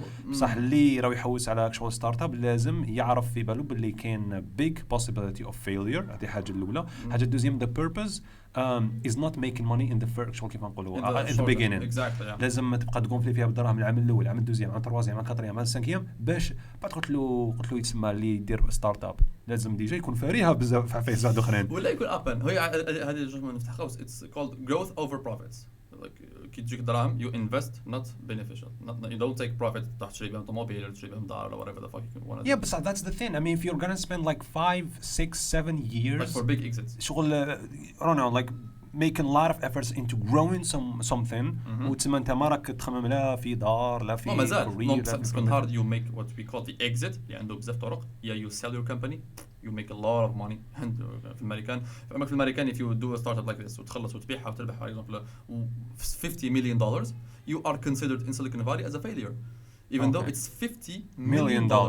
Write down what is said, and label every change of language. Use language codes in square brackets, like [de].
[ar] بصح اللي راهو يحوس على شغل ستارت اب لازم يعرف في بالو باللي كاين [en] big possibility of failure [ar] هذه حاجه الاولى حاجه الدوزيام [en] the purpose is not making money in the first [ar] شغل كيف نقولوا [en] in the beginning exactly, [ar] لازم تبقى تقونفلي فيها بالدراهم العام الاول العام الدوزيام العام التروازيام العام الكاتريام العام السانكيام باش بعد قلت له يتسمى اللي يدير ستارت اب لازم ديجا يكون فاريها بزاف في زاد اخرين ولا يكون ابن هي هذه جوج من نفتح قوس [en] it's called growth over profits like [ar] كي تجيك دراهم [en] you invest not beneficial you don't take profit [ar] تشتري بهم طوموبيل ولا تشتري بهم دار ولا [en] whatever the fuck you want to yeah but that's the thing I mean if you're gonna spend like 5 6 7 years like for big exits شغل I don't know like making a lot of efforts into growing something [ar] وتسمى انت ما راك تخمم لا في [en] دار لا في career it's hard you make what we call the exit [ar] اللي عنده بزاف طرق [en] you sell your company you make a lot of money [ar] في الامريكان [en] if you do a startup like this [ar] وتخلص وتبيعها وتربح [en] for example $50 million you are considered in Silicon Valley as a failure even though it's $50 million